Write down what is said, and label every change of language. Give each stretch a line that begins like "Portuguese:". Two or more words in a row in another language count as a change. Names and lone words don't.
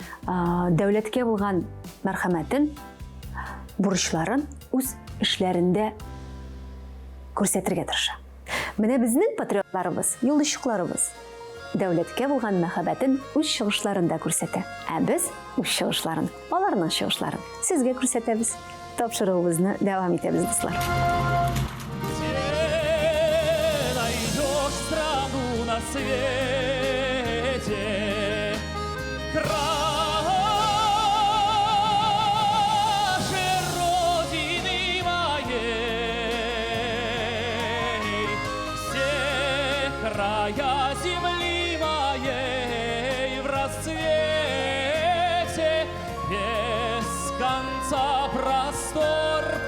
Tatar: дәүләткә булган мәрхәмәтен, бурычларын үз эшләрендә күрсәтергә тырыша. Менә безнең патриотларыбыз, юлдашчыларыбыз дәүләткә булган мәхәббәтен үз чыгышларында күрсәтә. Ә без үз чыгышларын, аларның чыгышларын сезгә күрсәтәбез. Тапшыруыбызны дәвам итәбез, дуслар.
Russian: На свете краше Родины моей, все края земли моей в расцвете, без конца простор